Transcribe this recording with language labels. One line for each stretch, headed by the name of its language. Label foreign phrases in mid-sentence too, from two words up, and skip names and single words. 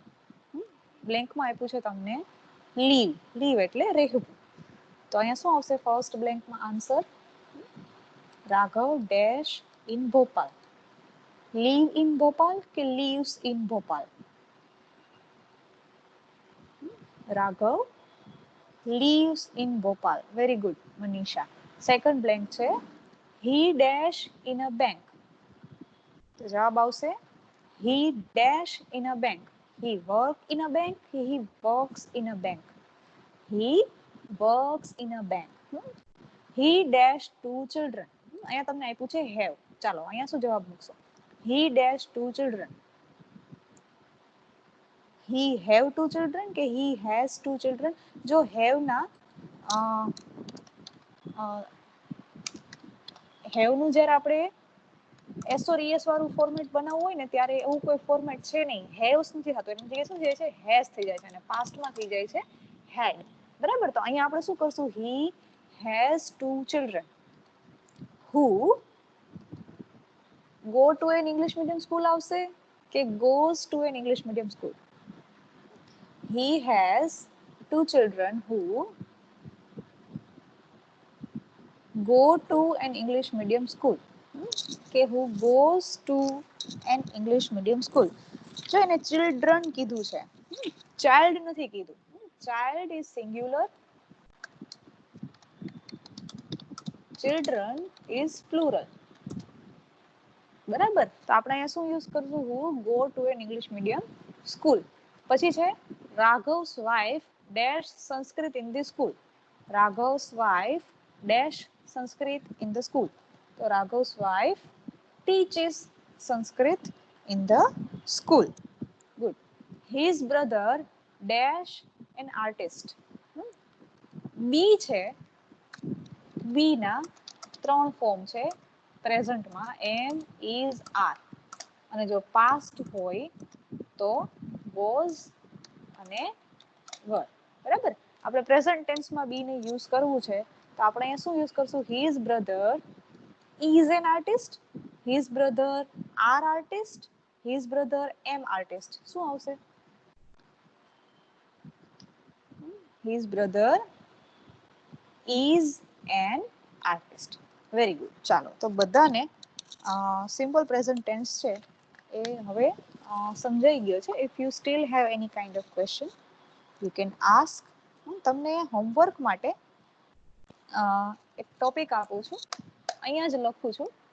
Gujarati: બ્લેન્કમાં આપ્યું છે તમને લીવ. લીવ એટલે રહેવું. તો અહીંયા શું આવશે ફર્સ્ટ બ્લેન્કમાં આન્સર?
English: Raghav dash in Bhopal. Live in Bhopal કે Lives in Bhopal? રાઘવ lives in Bhopal. Very good, Manisha. Second blank
Gujarati: છે
English: he dash in a bank.
Gujarati: તો જવાબ આવશે
English: he dash in a bank. He work in a bank. He works in a bank. He works in a bank. He dash two children.
Gujarati: અહીંયા તમને આપ્યું છે have. ચાલો અહીંયા શું જવાબ મૂકશો?
English: He dash two children. He have two children કે he has two children?
Gujarati: જો have ના have નું જ્યારે આપણે
English: S or ES
Gujarati: વાળું ફોર્મેટ બનાવવું હોય ને ત્યારે એવું કોઈ ફોર્મેટ છે નહીં. હેવ્સ નથી થતું, એની જગ્યાએ શું જાય છે? હેઝ થઈ જાય છે અને પાસ્ટમાં થઈ જાય છે had. બરાબર, તો અહીંયા આપણે શું કરશું?
English: he has two children who go to an English medium school
Gujarati: આવશે કે
English: goes to an English medium school? He has two children who go to an English medium school કે who goes to an English medium school.
Gujarati: જો એને children કીધું છે, child નથી કીધું.
English: child is singular, children is plural.
Gujarati: બરાબર, તો આપણે અહીંયા શું યુઝ કરશું?
English: who go to an English medium school.
Gujarati: પછી છે
English: Raghav's wife dash Sanskrit in the school. Raghav's wife dash Sanskrit in the school. So Raghav's wife teaches Sanskrit in the school. Good. His brother dash an artist.
Gujarati: B છે, B ના ત્રણ ફોર્મ છે પ્રેઝન્ટમાં,
English: am, is, are.
Gujarati: અને જો પાસ્ટ હોય તો was અને were. બરાબર, આપણે
English: present tenseમાં
Gujarati: બી ને યુઝ કરવું છે તો આપણે અહીંયા શું યુઝ કરશું?
English: his brother is an artist, his brother are artist, his brother am artist.
Gujarati: શું આવશે?
English: his brother is an artist. Very good.
Gujarati: ચાલો, તો બધાને
English: simple present tense
Gujarati: છે એ હવે સમજાઈ ગયો છે.
English: If you still have any kind of question you can ask.
Gujarati: હું તમને હોમવર્ક માટે એક ટોપિક આપું છું, અહીંયા જ લખું છું.